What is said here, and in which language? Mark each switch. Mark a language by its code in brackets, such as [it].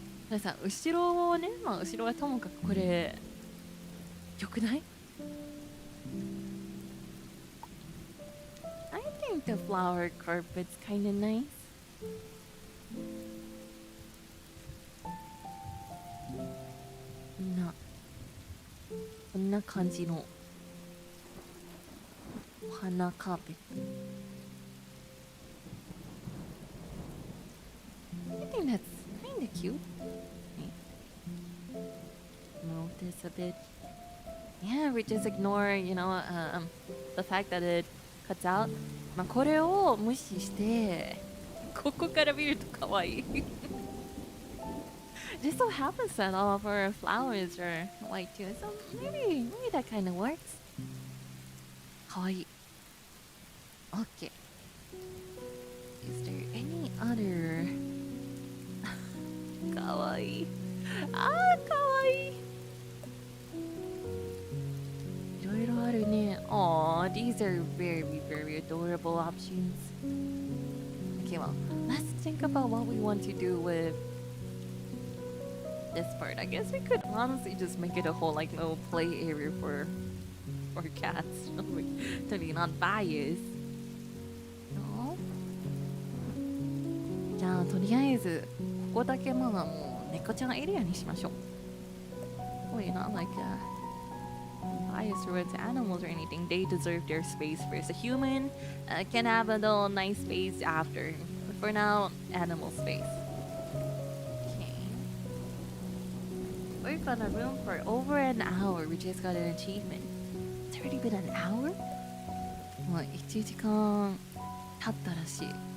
[ja] でさ、後ろをね、まあ後ろはともかくこれ良くない？ [en] I think the flower carpet's kind of nice. [ja] こんな感じのお花カーペット。 [en] I think that's kind of cute. Move this a bit. Yeah, we just ignore, the fact that it cuts out. [ja] まあこれを無視して、ここから見ると可愛い。 [en] Just so happens that all of our flowers are white too, so maybe that kind of works. [ja] 可愛い。 [en] Okay. Is there any other? [ja] 可愛い。あー、可愛い。いろいろあるね。 [en] Aw, these are very, very adorable options. Okay, well, let's think about what we want to do with this part. I guess we could honestly just make it a whole like little play area for cats. To be not biased. No? [ja] じゃあとりあえずここだけまあもう猫ちゃんエリアにしましょう。 [en] Well, you're not like biased towards animals or anything. They deserve their space first. A human can have a little nice space after. But for now, animal space. We've got a room for over an hour. We just got an achievement. It's already been an hour? [ja] もう1時間経ったらしい。